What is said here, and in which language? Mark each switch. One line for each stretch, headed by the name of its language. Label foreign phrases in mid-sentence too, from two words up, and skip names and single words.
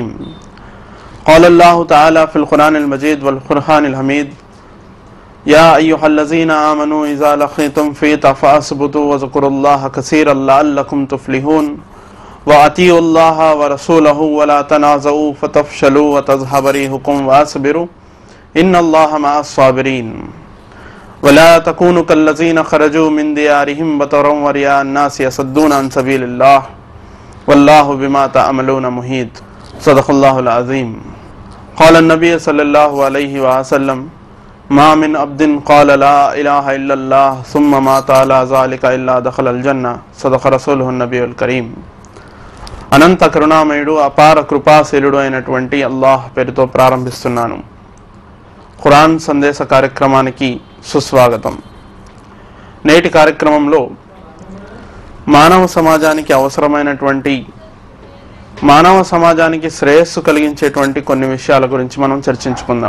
Arabic: قال الله تعالى في القرآن المجيد والفرقان الحميد يا أيها الذين آمنوا إذا لقيتم فئة فاثبتوا واذكروا الله كثيرا لعلكم تفلحون وأطيعوا الله ورسوله ولا تنازعوا فتفشلوا وتذهب ريحكم واصبروا إن الله مع الصابرين ولا تكونوا كالذين خرجوا من ديارهم بطرا ورئاء الناس يصدون عن سبيل الله والله بما تعملون محيط. صدق الله العظيم. قال نبي صلى الله عليه وسلم ما من عبد قال لا إله إلا الله ثم مات على ذلك إلا دخل الجنة. صدق رسوله النبي الكريم.
Telugu: అనంత కరుణామయుడు అపార కృపాశీలుడు అయినటువంటి అల్లాహ్ పేరుతో ప్రారంభిస్తున్నాను. ఖురాన్ సందేశ కార్యక్రమానికి సుస్వాగతం. నేటి కార్యక్రమంలో మానవ సమాజానికి అవసరమైనటువంటి మానవ సమాజానికి శ్రేయస్సు కలిగించేటువంటి కొన్ని విషయాల గురించి మనం చర్చించుకుందాం.